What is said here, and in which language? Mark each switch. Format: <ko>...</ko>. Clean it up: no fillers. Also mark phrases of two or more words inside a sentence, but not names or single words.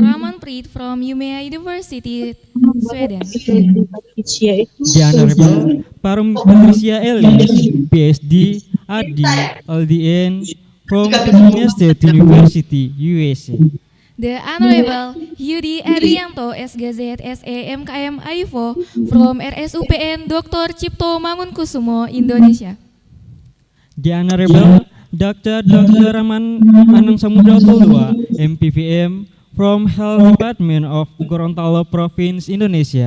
<en>Raman Preet from Umeå University, Sweden. The Honorable Patricia Ellis, PhD, RD, LDN from Virginia State University, USA. The Honorable Yudi Adrianto, SGZ, SE, MKM, AIFO from RSUPN Dr. Cipto Mangunkusumo, Indonesia. The Honorable Dr. Raman Anang Samudra Tolua, MPVM from Health Department of Gorontalo Province, Indonesia.</en>